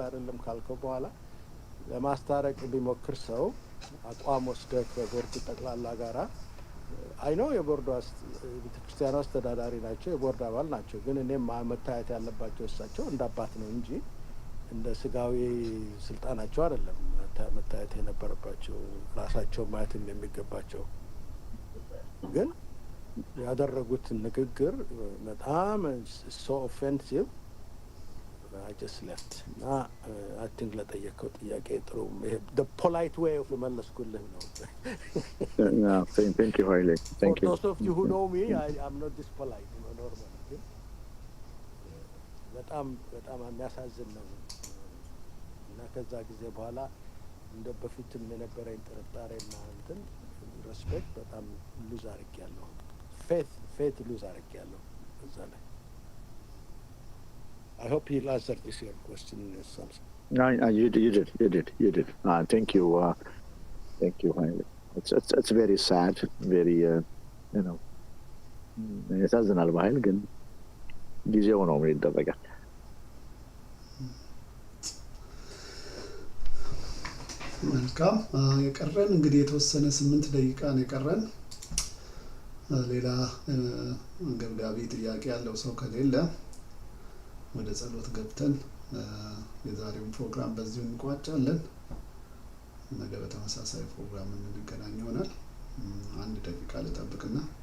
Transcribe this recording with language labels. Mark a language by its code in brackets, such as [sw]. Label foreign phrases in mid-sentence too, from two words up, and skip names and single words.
[am] አይደለም ካልከው በኋላ ለማስታረቅ ቢሞክር ሰው አቋም ወስደህ ከቦርዱ ጠቅላላ ጋራ አይ ነው የቦርዱ ቤተክርስቲያኑ አስተዳዳሪ ናቸው፣ የቦርድ አባል ናቸው። ግን እኔም መታየት ያለባቸው እሳቸው እንደ አባት ነው እንጂ እንደ ስጋዊ ስልጣናቸው አይደለም መታየት የነበረባቸው፣ ራሳቸው ማየት የሚገባቸው። ግን ያደረጉት ንግግር በጣም [en] so offensive. I just left. I think [am] ለጠየቀው ጥያቄ ጥሩ [en] the polite way of [am] መለስኩልህ ነው። [en] No, thank you highly. Thank you. For those of you who know me, I'm not this polite, normal. [am] በጣም የሚያሳዝን ነው። እና ከዛ ጊዜ በኋላ እንደ በፊትም የነበረኝ ጥርጣሬና እንትን ሬስፔክት በጣም ሉዝ አድርጌያለሁ። [en] faith lose [am] አድርጌያለሁ እዛ ላይ። [en] I hope he'll answer this your question, Samson. You did. Thank you. Thank you highly. It's very sad, very [am] ያሳዝናል። ባህል ግን ጊዜው ነው ምን ይደረጋል። መልካም የቀረን እንግዲህ የተወሰነ 8 ደቂቃ ነው የቀረን። ሌላ አንገብጋቢ ጥያቄ ያለው ሰው ከሌለ ወደ ጸሎት ገብተን የዛሬውን ፕሮግራም በዚሁ እንቋጫለን። ነገ በተመሳሳይ ፕሮግራም እንገናኝ ይሆናል። 1 ደቂቃ ልጠብቅና